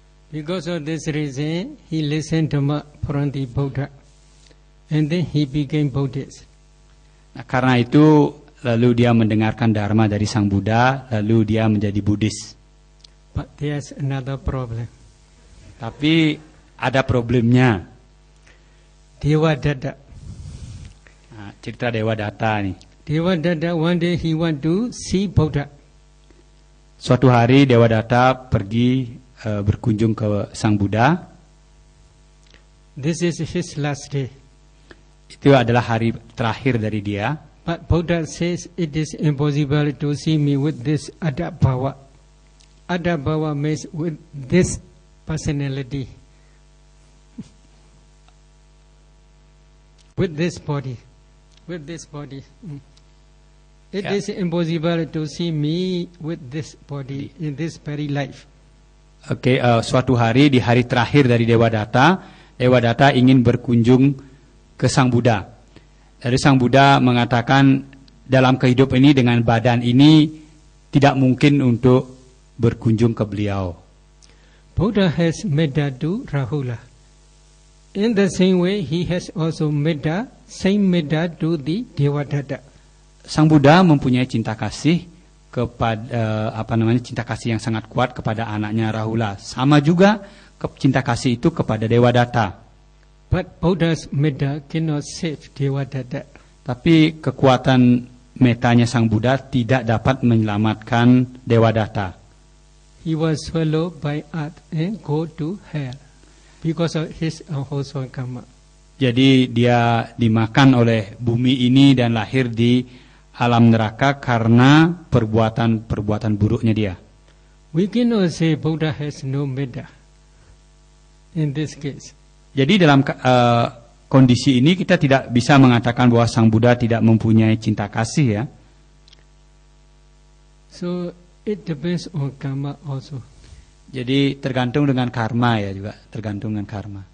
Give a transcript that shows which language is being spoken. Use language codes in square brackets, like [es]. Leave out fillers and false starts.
[en] Because of this reason, he listened to from the Buddha, and then he became Buddhist. [id] Nah, karena itu lalu dia mendengarkan dharma dari Sang Buddha, lalu dia menjadi Buddhis. [en] But there's another problem. [id] Tapi ada problemnya. Dewa Dada. Nah, cerita Dewa Data nih. [en] Dewa Dada, one day he went to see Buddha. [id] Suatu hari Dewa Data pergi berkunjung ke Sang Buddha. [en] This is his last day. [id] Itu adalah hari terakhir dari dia. [en] But Buddha says it is impossible to see me with this Adabhava. Adabhava means with this personality. With this body. With this body. It is impossible to see me with this body in this very life. [id] Oke, suatu hari di hari terakhir dari Dewa Data ingin berkunjung ke Sang Buddha. Dari Sang Buddha mengatakan dalam kehidupan ini dengan badan ini tidak mungkin untuk berkunjung ke beliau. [en] Buddha has metta to Rahula. In the same way, he has also same metta to the Devadatta. [id] Sang Buddha mempunyai cinta kasih kepada cinta kasih yang sangat kuat kepada anaknya Rahula. Sama juga cinta kasih itu kepada Devadatta. [en] But Buddha's metta cannot save Devadatta. [id] Tapi kekuatan metanya Sang Buddha tidak dapat menyelamatkan Devadatta. [en] He was swallowed by earth and go to hell because of his unwholesome karma. [id] Jadi dia dimakan oleh bumi ini dan lahir di alam neraka karena perbuatan buruknya dia. [en] We cannot say Buddha has no metta in this case. [id] Jadi dalam kondisi ini kita tidak bisa mengatakan bahwa Sang Buddha tidak mempunyai cinta kasih ya. [en] So it depends on karma also. [id] Jadi tergantung dengan karma ya juga, tergantung dengan karma.